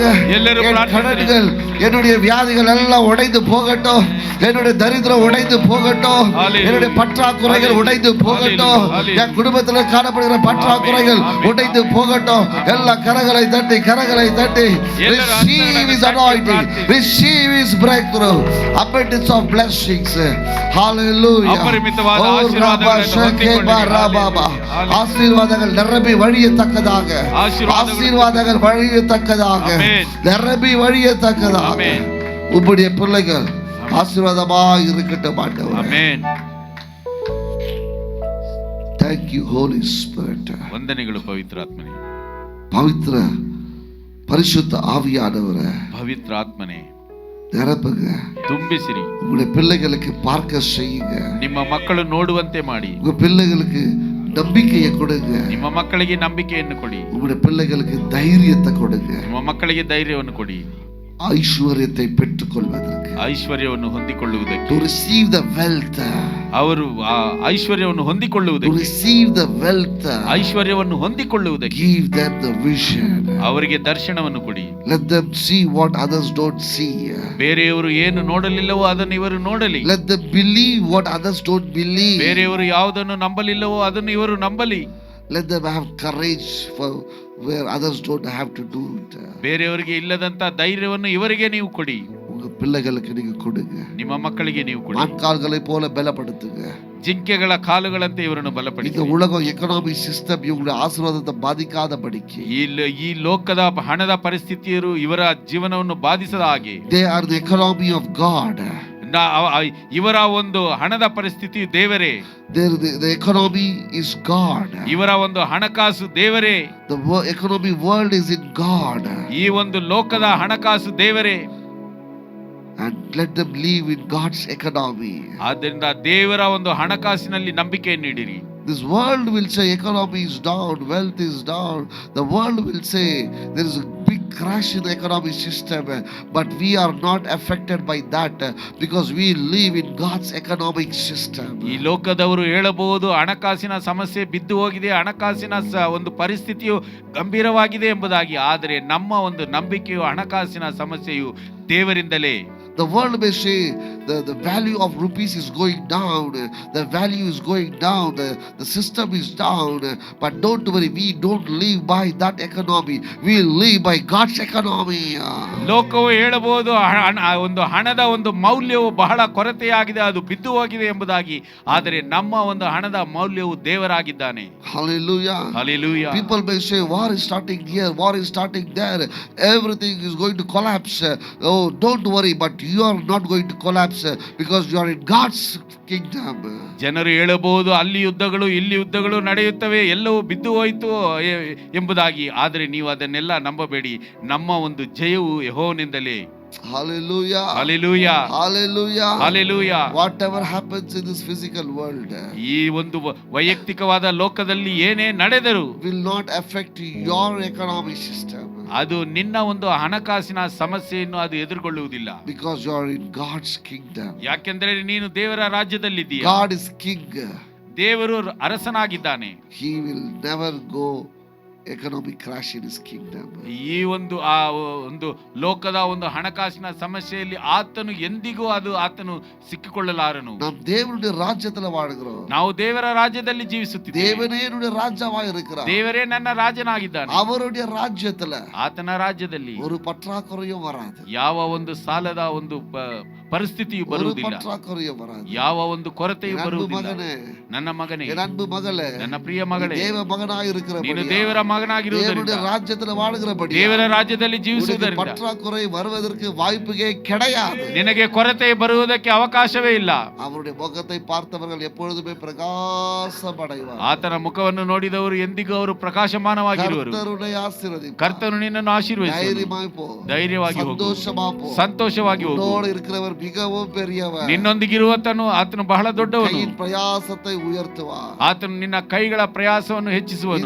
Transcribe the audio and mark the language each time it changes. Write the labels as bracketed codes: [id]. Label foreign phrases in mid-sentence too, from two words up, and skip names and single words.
[ta] எல்லாரும் என் பிரார்த்தனை கடன்கள், என்னுடைய வியாதிகள் எல்லாம் உடைந்து போகட்டும், என்னுடைய தரித்திரம் உடைந்து போகட்டும், Hallelujah. என்னுடைய பற்றாக்குறைகள் உடைந்து போகட்டும், Hallelujah. என் குடும்பத்தில் காணப்படுகிற பற்றாக்குறைகள் Amen. உடைந்து போகட்டும். எல்லா கரங்களை தட்டி கரங்களை தட்டி. எல்லாரும் [en] Receive His anointing, receive His breakthrough, abundance of blessings. Hallelujah. [kn] ಅಪರಿಮಿತವಾದ ಓ ಆಶೀರ್ವಾದಗಳನ್ನು ರಬಾ ಶಕೆ ಬರಬಾಬಾ. [ta] ஆசீர்வாதங்கள் நிரம்பி வழியத்தக்கதாக, ஆசீர்வாதங்கள் வழியத்தக்கதாக, Amen. நிரம்பி வழியத்தக்கதாக Amen. உம்முடைய பிள்ளைகள் ஆசீர்வாதமாக இருக்கட்டும் ஆண்டவரே. [kn] ಆಮೆನ್. [en] Thank you Holy Spirit. [kn] ವಂದನೆಗಳು ಪವಿತ್ರಾತ್ಮನೇ, [ta] பவித்திர பரிசுத்த ஆவியானவரே, [kn] ಪವಿತ್ರಾತ್ಮನೇ, [ta] நிரப்புங்க. [kn] ತುಂಬಿಸಿರಿ. [ta] உங்களுடைய பிள்ளைகளுக்கு பார்க்க செய்யுங்க. [kn] ನಿಮ್ಮ ಮಕ್ಕಳು ನೋಡುವಂತೆ ಮಾಡಿ. [ta] உங்க பிள்ளைகளுக்கு நம்பிக்கையை கொடுங்க. [kn] ನಿಮ್ಮ ಮಕ್ಕಳಿಗೆ ನಂಬಿಕೆಯನ್ನು ಕೊಡಿ. [ta] உங்களுடைய பிள்ளைகளுக்கு தைரியத்தை கொடுங்க. [kn] ನಿಮ್ಮ ಮಕ್ಕಳಿಗೆ ಧೈರ್ಯವನ್ನು ಕೊಡಿ. [ta] ஐஸ்வர்யத்தை பெற்றுக்கொள்வதற்கு, [kn] ಐಶ್ವರ್ಯವನ್ನು ಹೊಂದಿಕೊಳ್ಳುವುದಕ್ಕೆ, [en] to receive the wealth, [kn] ಅವರು ಆ ಐಶ್ವರ್ಯವನ್ನು [en] to [kn] ಹೊಂದಿಕೊಳ್ಳುವುದಕ್ಕೆ, [en] receive the wealth, [kn] ಐಶ್ವರ್ಯವನ್ನು ಹೊಂದಿಕೊಳ್ಳುವುದಕ್ಕೆ [en] give them the vision. [kn] ಅವರಿಗೆ ದರ್ಶನವನ್ನು ಕೊಡಿ. [en] Let them see what others don't see. [kn] ಬೇರೆಯವರು ಏನು ನೋಡಲಿಲ್ಲವೋ ಅದನ್ನು ಇವರು ನೋಡಲಿ. [en] Let them believe what others don't believe. [kn] ಬೇರೆಯವರು ಯಾವುದನ್ನು ನಂಬಲಿಲ್ಲವೋ ಅದನ್ನು ಇವರು ನಂಬಲಿ. [en] Let them have courage for where others don't have to do it. [kn] ಬೇರೆಯವರಿಗೆ ಇಲ್ಲದಂತ ಧೈರ್ಯವನ್ನು ಇವರಿಗೆ ನೀವು ಕೊಡಿ. [ta] உங்க பிள்ளைகளுக்கு நீங்க கொடுங்க. [kn] ನಿಮ್ಮ ಮಕ್ಕಳಿಗೆ ನೀವು ಕೊಡಿ. [ta] மான்கால்களை போல பலப்படுத்துங்க. [kn] ಜಿಂಕೆಗಳ ಕಾಲುಗಳಂತೆ ಇವರನ್ನು [ta] இந்த [kn] ಬಲಪಡಿಸಿ. [ta] உலகம் [en] economic system [ta] இவங்களுடைய ஆசீர்வாதத்தை பாதிக்காதபடிக்கு, [kn] ಈ ಲೋಕದ ಹಣದ ಪರಿಸ್ಥಿತಿಯರು ಇವರ ಜೀವನವನ್ನು ಬಾಧಿಸದ ಹಾಗೆ, [en] they are the economy of God. [kn] ಇವರ ಒಂದು ಹಣದ ಪರಿಸ್ಥಿತಿ ದೇವರೇ, [en] The economy is God. [kn] ಇವರ ಒಂದು ಹಣಕಾಸು ದೇವರೇ, [en] The economy world is in God. [kn] ಈ ಒಂದು ಲೋಕದ ಹಣಕಾಸು ದೇವರೇ. [en] And let them live in God's economy. [kn] ಆದ್ದರಿಂದ ದೇವರ ಒಂದು ಹಣಕಾಸಿನಲ್ಲಿ ನಂಬಿಕೆಯನ್ನು ನೀಡಿರಿ. [en] This world will say economy is down, wealth is down. The world will say there is a big crash in the economic system, but we are not affected by that because we live in God's economic system. [kn] ಈ ಲೋಕದವರು ಹೇಳಬಹುದು ಹಣಕಾಸಿನ ಸಮಸ್ಯೆ ಬಿದ್ದು ಹೋಗಿದೆ, ಹಣಕಾಸಿನ ಒಂದು ಪರಿಸ್ಥಿತಿಯು ಗಂಭೀರವಾಗಿದೆ ಎಂಬುದಾಗಿ. ಆದರೆ ನಮ್ಮ ಒಂದು ನಂಬಿಕೆಯು ಹಣಕಾಸಿನ ಸಮಸ್ಯೆಯು ದೇವರಿಂದಲೇ. [en] The world may say the value of rupees is going down, the value is going down, the system is down, but don't worry, we don't live by that economy, we live by God's economy. [kn] ಲೋಕವು ಹೇಳಬಹುದು ಒಂದು ಹಣದ ಒಂದು ಮೌಲ್ಯವು ಬಹಳ ಕೊರತೆಯಾಗಿದೆ, ಅದು ಬಿದ್ದು ಹೋಗಿದೆ ಎಂಬುದಾಗಿ. ಆದರೆ ನಮ್ಮ ಒಂದು ಹಣದ ಮೌಲ್ಯವು ದೇವರಾಗಿದ್ದಾನೆ. Hallelujah. Hallelujah. [en] People may say war is starting here, war is starting there, everything is going to collapse. Oh, don't worry, but you are not going to collapse because you are in God's kingdom. [kn] ಜನರು ಹೇಳಬಹುದು ಅಲ್ಲಿ ಯುದ್ಧಗಳು ಇಲ್ಲಿ ಯುದ್ಧಗಳು ನಡೆಯುತ್ತವೆ, ಎಲ್ಲವೂ ಬಿದ್ದು ಹೋಯಿತು ಎಂಬುದಾಗಿ. ಆದರೆ ನೀವು ಅದನ್ನೆಲ್ಲ ನಂಬಬೇಡಿ, ನಮ್ಮ ಒಂದು ಜಯವು ಯೆಹೋವನಿಂದಲೇ. Hallelujah. Hallelujah. Hallelujah. Hallelujah. [en] Whatever happens in this physical world [kn] ಈ ಒಂದು ವೈಯಕ್ತಿಕವಾದ ಲೋಕದಲ್ಲಿ ಏನೇ ನಡೆದರೂ [en] will not affect your economic system [kn] ಅದು ನಿನ್ನ ಒಂದು ಹಣಕಾಸಿನ ಸಮಸ್ಯೆಯನ್ನು ಅದು ಎದುರುಗೊಳ್ಳುವುದಿಲ್ಲ. [en] because you are in God's kingdom. [kn] ಯಾಕೆಂದರೆ ನೀನು ದೇವರ ರಾಜ್ಯದಲ್ಲಿದ್ದೀಯ. [en] God is king. [kn] ದೇವರು ಅರಸನಾಗಿದ್ದಾನೆ. [en] He will never go economic crash in his kingdom. [kn] ಈ ಒಂದು ಆ ಒಂದು ಲೋಕದ ಒಂದು ಹಣಕಾಸಿನ ಸಮಸ್ಯೆಯಲ್ಲಿ ಆತನು ಎಂದಿಗೂ ಆತನು ಸಿಕ್ಕಿಕೊಳ್ಳಲಾರನು. [ta] நாம் தேவனுடைய ராஜ்யத்துல வாழ்கிறோம். [kn] ನಾವು ದೇವರ ರಾಜ್ಯದಲ್ಲಿ ಜೀವಿಸುತ್ತಿದ್ದೇವೆ. [ta] தேவனே என்னுடைய ராஜாவா இருக்கிறார். [kn] ದೇವರೇ ನನ್ನ ರಾಜನಾಗಿದ್ದಾನೆ. [ta] அவருடைய ராஜ்யத்துல [kn] ಆತನ ರಾಜ್ಯದಲ್ಲಿ [ta] ஒரு பற்றாக்குறையும் வராது. [kn] ಯಾವ ಒಂದು ಸಾಲದ ಒಂದು ಪರಿಸ್ಥಿತಿಯು [ta] ஒரு [kn] ಬರುವುದಿಲ್ಲ, [ta] பற்றாக்குறையும் வராது. [kn] ಯಾವ ಒಂದು ಕೊರತೆಯು [ta] என் அன்பு [kn] ಬರುವುದಿಲ್ಲ. [ta] மகனே, [kn] ನನ್ನ ಮಗನೇ, [ta] என் அன்பு மகளே, [kn] ನನ್ನ ಪ್ರಿಯ ಮಗಳೇ, [ta] தேவ மகனாய் இருக்கிற [kn] ನೀನು ದೇವರ ಮಗನಾಗಿರುವುದರಿಂದ, [ta] தேவனுடைய ராஜ்யத்துல வாழ்கிறபடி [kn] ದೇವರ ರಾಜ್ಯದಲ್ಲಿ ಜೀವಿಸುವುದರಿಂದ [ta] பற்றாக்குறை வருவதற்கு வாய்ப்புகே கிடையாது. [kn] ನಿನಗೆ ಕೊರತೆ ಬರುವುದಕ್ಕೆ ಅವಕಾಶವೇ ಇಲ್ಲ. [ta] அவருடைய முகத்தை பார்த்தவர்கள் எப்பொழுதுமே பிரகாசம் அடைவார். [kn] ಆತನ ಮುಖವನ್ನು ನೋಡಿದವರು ಎಂದಿಗೂ ಅವರು ಪ್ರಕಾಶಮಾನವಾಗಿರುವರು. [ta] கர்த்தருடைய ஆசீர்வதிப்பார். [kn] ಕರ್ತನು ನಿನ್ನನ್ನು ಆಶೀರ್ವದಿಸುವನು. [ta] தைரியமாய் போ, [kn] ಧೈರ್ಯವಾಗಿ ಹೋಗು, [ta] சந்தோஷமா போ. [kn] ಸಂತೋಷವಾಗಿ ಹೋಗು. [ta] உன்னோடு இருக்கிறவர் மிகவும் பெரியவர். [kn] ನಿನ್ನೊಂದಿಗಿರುವತನು ಆತನು ಬಹಳ ದೊಡ್ಡವನು. [ta] கையின் பிரயாசத்தை உயர்த்துவார். [kn] ಆತನು ನಿನ್ನ ಕೈಗಳ ಪ್ರಯಾಸವನ್ನು ಹೆಚ್ಚಿಸುವನು.